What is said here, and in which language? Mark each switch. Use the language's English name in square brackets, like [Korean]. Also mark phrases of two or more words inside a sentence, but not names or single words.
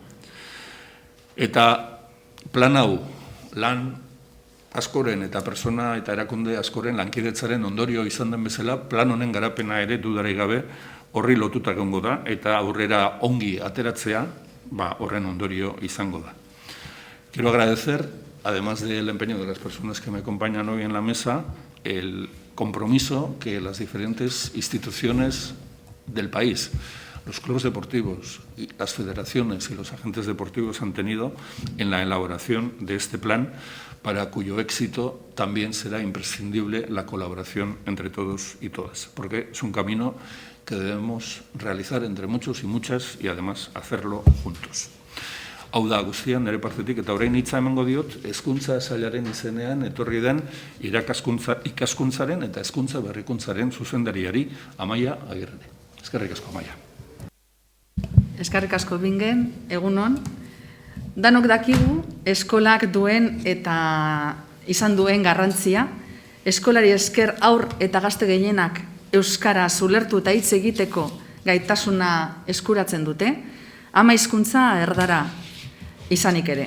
[Basque] Eta plan hau, lan askoren eta persona eta erakunde askoren lankidetzaren ondorio izan den bezala, plan honen garapena ere dudarik gabe horri lotuta egongo da, eta aurrera ongi ateratzea, horren ondorio izango da. [Spanish] Quiero agradecer, además del empeño de las personas que me acompañan hoy en la mesa, el compromiso que las diferentes instituciones del país, los clubes deportivos, las federaciones y los agentes deportivos han tenido en la elaboración de este plan, para cuyo éxito también será imprescindible la colaboración entre todos y todas, porque es un camino que debemos realizar entre muchos y muchas, y además hacerlo juntos. [Basque] Hau da guztian, nire partetik, eta orain hitza emango diot, hezkuntza sailaren izenean etorri den ikaskuntzaren eta hezkuntza berrikuntzaren zuzendariari, Amaia Agirre. Eskerrik asko, Amaia. Eskerrik asko, Bingen, egunon. Danok dakigu, eskolak duen eta izan duen garrantzia, eskolari esker aur eta gazte gehienak euskara ulertu eta hitz egiteko gaitasuna eskuratzen dute, ama hizkuntza erdara izanik ere.